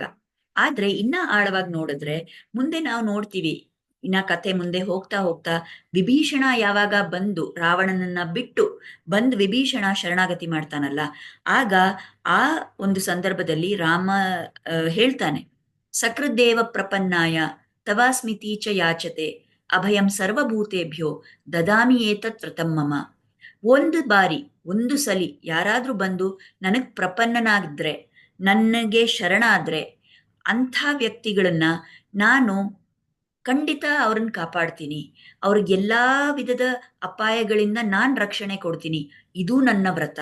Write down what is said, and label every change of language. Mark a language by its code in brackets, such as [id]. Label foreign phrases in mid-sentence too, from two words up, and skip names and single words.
[kn] ಆದ್ರೆ ಇನ್ನ ಆಳವಾಗಿ ನೋಡಿದ್ರೆ ಮುಂದೆ ನಾವು ನೋಡ್ತೀವಿ, ಇನ್ನ ಕಥೆ ಮುಂದೆ ಹೋಗ್ತಾ ಹೋಗ್ತಾ ವಿಭೀಷಣ ಯಾವಾಗ ಬಂದು ರಾವಣನನ್ನ ಬಿಟ್ಟು ಬಂದು ವಿಭೀಷಣ ಶರಣಾಗತಿ ಮಾಡ್ತಾನಲ್ಲ, ಆಗ ಆ ಒಂದು ಸಂದರ್ಭದಲ್ಲಿ ರಾಮ ಹೇಳ್ತಾನೆ, [sa] ಸಕೃದ್ದೇವ ಪ್ರಪನ್ನಾಯ ತವಾಸ್ಮಿತಿ ಚ ಯಾಚತೆ ಅಭಯಂ ಸರ್ವಭೂತೇಭ್ಯೋ ದದಾಮಿ ಏತತ್ ವ್ರತಂ ಮಮ. [kn] ಒಂದು ಬಾರಿ, ಒಂದು ಸಲಿ ಯಾರಾದ್ರೂ ಬಂದು ನನಗ್ ಪ್ರಪನ್ನನಾಗಿದ್ರೆ, ನನಗೆ ಶರಣಾದ್ರೆ, ಅಂಥ ವ್ಯಕ್ತಿಗಳನ್ನ ನಾನು ಖಂಡಿತ ಅವ್ರನ್ನ ಕಾಪಾಡ್ತೀನಿ, ಅವ್ರಿಗೆಲ್ಲಾ ವಿಧದ ಅಪಾಯಗಳಿಂದ ನಾನ್ ರಕ್ಷಣೆ ಕೊಡ್ತೀನಿ, ಇದು ನನ್ನ ವ್ರತ.